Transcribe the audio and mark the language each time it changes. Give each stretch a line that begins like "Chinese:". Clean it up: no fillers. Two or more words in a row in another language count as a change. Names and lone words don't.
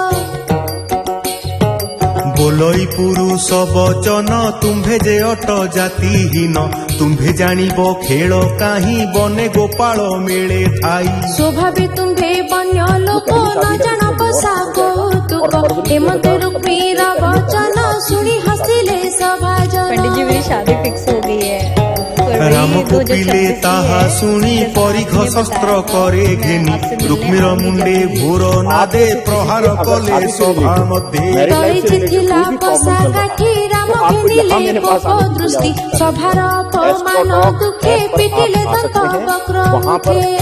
Odia: ବୋଲଇ ପୁରୁଷ ବଚନ ତୁମ୍ଭେ ଯେ ଅଟ ଜାତିହୀନ, ତୁମ୍ଭେ ଜାଣିବ ଖେଳ କାହିଁ ବନେ ଗୋପାଳ ମେଳେ ଥାଇ। ସ୍ୱଭାବେ ତୁମ୍ଭେ ବନ୍ୟ ଲୋକ ନ ଜାଣ ପଶା କୌତୁକ, ଏମନ୍ତ ରୁକ୍ମୀର ବଚନ ଶୁଣି ହସିଲେ ସଭାଜନ।
Hindi: पंडित जी मेरी शादी फिक्स हो गई है।
Odia: ରାମ କୋପିଲେ ତାହା ଶୁଣି ପରିଘ ଶସ୍ତ୍ର करे ଘେନି, ରୁକ୍ମୀର ମୁଣ୍ଡେ ଘୋର ନାଦେ ପ୍ରହାର କଲେ ସଭା ମଧ୍ୟେ। ତଳିଛି ଥିଲା ପଶା କାଠି ରାମ ଘେନିଲେ କୋପ ଦୃଷ୍ଟି, ସଭାର ଅପମାନ ଦୁଃଖେ ପିଟିଲେ ଦନ୍ତ ବକ୍ର ମୁଖେ।